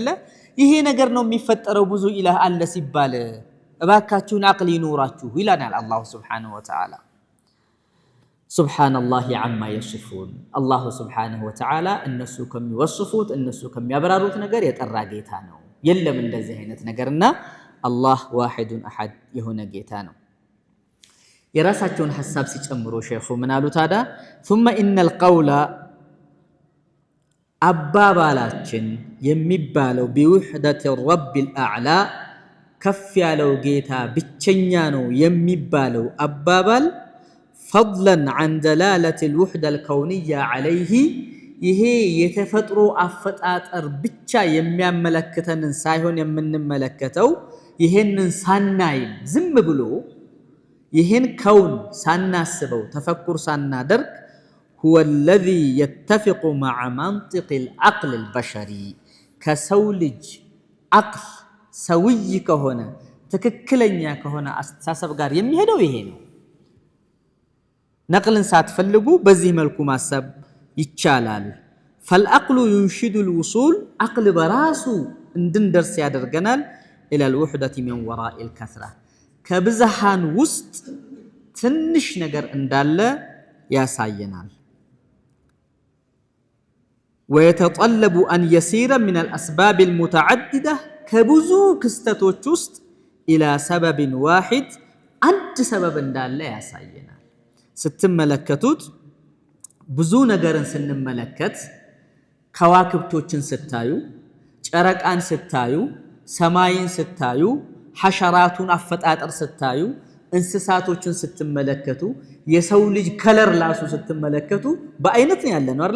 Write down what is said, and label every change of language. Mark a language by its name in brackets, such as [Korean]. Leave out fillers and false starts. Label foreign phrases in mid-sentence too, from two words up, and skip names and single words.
[Amharic] ይሄ ነገር ነው የሚፈጠረው። ብዙ ኢላህ አለ ሲባል እባካችሁን አቅል ይኑራችሁ ይላናል [Arabic] الله سبحانه وتعالى። سبحان الله عما يصفون። الله سبحانه وتعالى [Amharic] እነሱ ከሚወስፉት እነሱ ከሚያበራሩት ነገር የጠራ ጌታ ነው። የለም እንደዚህ አይነት ነገርና አላህ ዋሂዱን አሐድ የሆነ ጌታ ነው። የራሳቸውን ሐሳብ ሲጨምሩ ሼኹ ምን አሉ ታዲያ? [Arabic] ثم ان القول [Amharic] አባባላችን የሚባለው [Arabic] بوحدة رب [Amharic] الأعلى ከፍ ያለው ጌታ ብቸኛ ነው የሚባለው [Arabic] አባባል فضلا عن دلالة الوحدة الكونية عليه [Amharic] ይሄ የተፈጥሮ አፈጣጠር ብቻ የሚያመለክተንን ሳይሆን የምንመለከተው ይሄንን ሳናይ ዝም ብሎ ይሄን ከውን ሳናስበው ተፈኩር ሳናደርግ [Arabic] هو الذي يتفق مع منطق العقل البشري [Amharic] ከሰው ልጅ አቅል ሰውይ ከሆነ ትክክለኛ ከሆነ አስተሳሰብ ጋር የሚሄደው ይሄ ነው። ነቅልን ሳትፈልጉ በዚህ መልኩ ማሰብ ይቻላል። [Arabic] فالعقل ينشد الوصول عقل [Amharic] በራሱ እንድንደርስ ያደርገናል [Arabic] الى الوحدة من وراء الكثرة [Amharic] ከብዛሃን ውስጥ ትንሽ ነገር እንዳለ ያሳየናል። [Arabic] ويتطلب أن يسير من الأسباب المتعددة [Amharic] ከብዙ ክስተቶች ውስጥ [Arabic] إلى سبب واحد [Amharic] አንድ ሰበብ እንዳለ ያሳየናል። ስትመለከቱት ብዙ ነገርን ስንመለከት ከዋክብቶችን ስታዩ፣ ጨረቃን ስታዩ፣ ሰማይን ስታዩ፣ ሐሸራቱን አፈጣጠር ስታዩ፣ እንስሳቶችን ስትመለከቱ፣ የሰው ልጅ ከለር ራሱ ስትመለከቱ በአይነት ነው ያለ ነው አይደል?